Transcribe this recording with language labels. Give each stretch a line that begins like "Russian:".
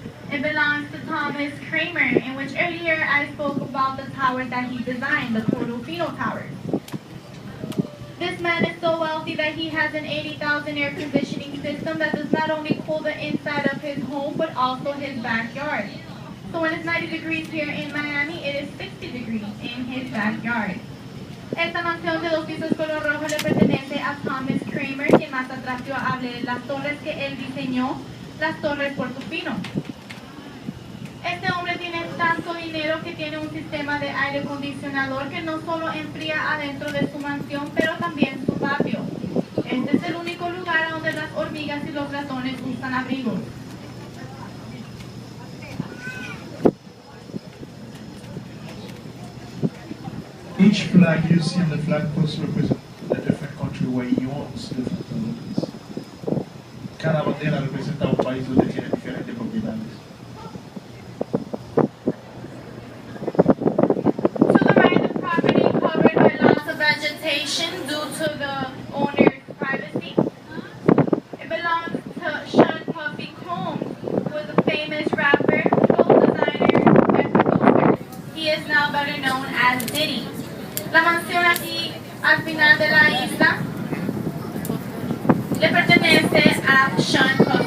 English: It belongs to Thomas Kramer, in which earlier I spoke about the tower that he designed, the Portofino Towers. This man is so wealthy that he has an 80,000 air conditioning system that does not only cool the inside of his home, but also his backyard. So when it's 90 degrees here in Miami, it is 60 degrees in his backyard.
Spanish: Esta mansión de 2 pisos color rojo le pertenece a Thomas Kramer, quien más atrás yo hablé de las torres que él diseñó, las torres Portofino. Este hombre tiene tanto dinero que tiene un sistema de aire acondicionador que no solo enfría adentro de su mansión, pero también su patio. Este es el único lugar donde las hormigas y los ratones usan abrigos.
English: Each flag you see on the flag post represents a different country where he owns different properties.
Spanish: Cada bandera representa un país donde tiene diferentes propiedades.
English: To the right, the property covered by lots of vegetation due to the owner's privacy. It belongs to Sean Puffy Combs, who is a famous rapper, clothes designer, and producer. He is now better known as Diddy.
Spanish: La mansión aquí al final de la isla le pertenece a Sean